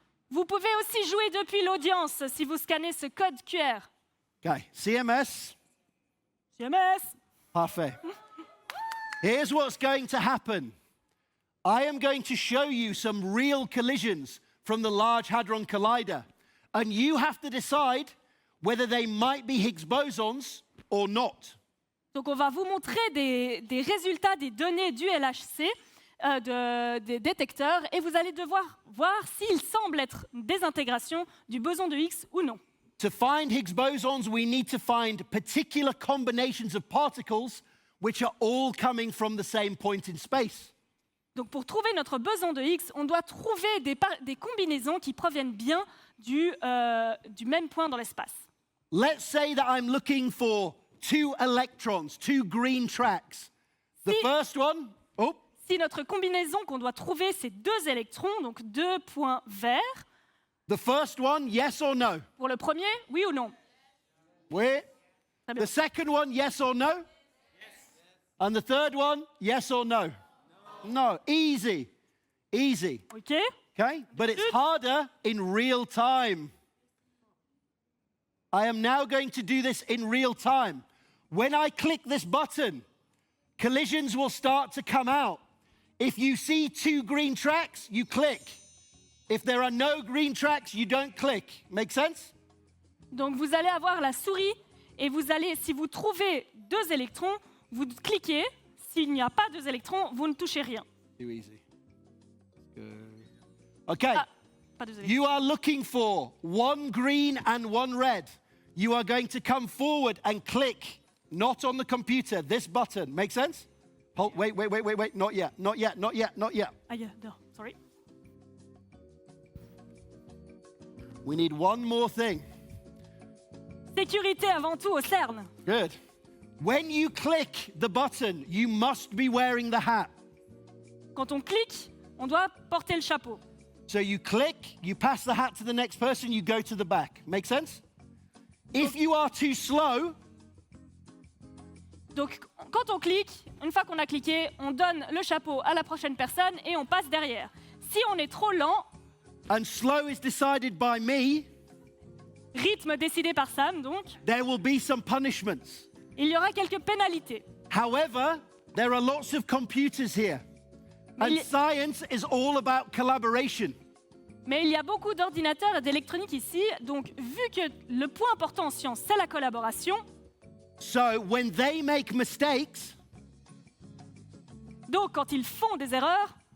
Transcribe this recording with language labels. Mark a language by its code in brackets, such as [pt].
[fr] Vous pouvez aussi jouer depuis l'audience si vous scannez ce code QR. [en] Okay, CMS, CMS. [fr] parfait. [en] Here's what's going to happen. I am going to show you some real collisions from the Large Hadron Collider, and you have to decide whether they might be Higgs bosons or not. [fr] Donc on va vous montrer des résultats des données du LHC, des détecteurs, et vous allez devoir voir s'ils semblent être des intégrations du boson de Higgs ou non. [en] To find Higgs bosons, we need to find particular combinations of particles which are all coming from the same point in space. [fr] Donc pour trouver notre boson de Higgs, on doit trouver des combinaisons qui proviennent bien du même point dans l'espace. [en] Let's say that I'm looking for 2 electrons, 2 green tracks. The [fr] Si- [en] first one, oh, [fr] Si notre combinaison qu'on doit trouver, c'est 2 électrons, donc 2 points verts, [en] the first one, yes or no? [fr] pour le premier, oui ou non? [en] Wait. [fr] Très bien. [en] The second one, yes or no? Yes. And the third one, yes or no? No. Easy. Easy. OK? Okay? But it's harder in real time. I am now going to do this in real time. When I click this button, collisions will start to come out. If you see 2 green tracks, you click. If there are no green tracks, you don't click. Make sense? [fr] Donc vous allez avoir la souris et vous allez, si vous trouvez 2 électrons, vous cliquez. S'il n'y a pas 2 électrons, vous ne touchez rien. [en] Too easy. Okay. [fr] Ah, pas 2 électrons. [en] You are looking for 1 green and 1 red. You are going to come forward and click, not on the computer, this button. Make sense? Hold, wait. Not yet. Ah, yeah, no, sorry. We need one more thing. [fr] Sécurité avant tout au CERN. [en] Good. When you click the button, you must be wearing the hat. [fr] Quand on clique, on doit porter le chapeau. [en] So you click, you pass the hat to the next person, you go to the back. Make sense? If you are too slow, [fr] Donc, quand on clique, une fois qu'on a cliqué, on donne le chapeau à la prochaine personne et on passe derrière. Si on est trop lent, [en] and slow is decided by me, [fr] rythme décidé par Sam, donc, [en] there will be some punishments. [fr] il y aura quelques pénalités. [en] However, there are lots of computers here. And [fr] Mais [en] science is all about collaboration. [fr] Mais il y a beaucoup d'ordinateurs et d'électronique ici, donc vu que le point important en science, c'est la collaboration, So when they make mistakes, donc quand ils font des erreurs,